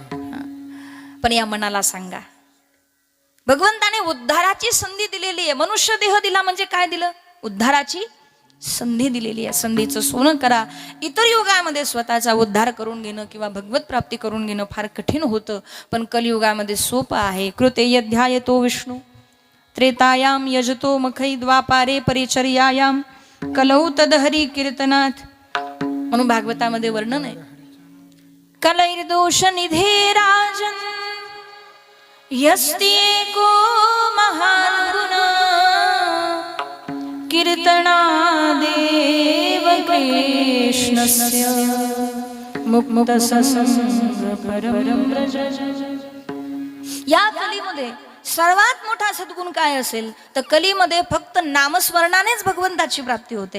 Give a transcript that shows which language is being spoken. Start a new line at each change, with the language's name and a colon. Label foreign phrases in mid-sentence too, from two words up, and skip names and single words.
Marathi: पण या मनाला सांगा, भगवंताने उद्धाराची संधी दिलेली आहे. मनुष्य देह दिला म्हणजे काय दिलं? उद्धाराची संधी दिलेली आहे. संधीचं सोनं करा. इतर युगामध्ये स्वतःचा उद्धार करून घेणं किंवा भगवत प्राप्ती करून घेणं फार कठीण होतं, पण कलियुगामध्ये सोपं आहे.
Sanskrit: कृते यध्यायतो विष्णू त्रेतायाम यजतो मखै द्वापारे परिचर्यायाम कलौ तदहरी कीर्तनात.
Marathi: म्हणून भागवतामध्ये वर्णन आहे,
Sanskrit: कलैर्दोष निधे राजन यस्ति एको महान गुण कीर्तनादेव कृष्णस्य मुक्त संग परम व्रज.
Marathi: या कलीमध्ये सर्वात मोठा सद्गुण काय असेल तर कलीमध्ये फक्त नामस्मरणानेच भगवंताची प्राप्ती होते.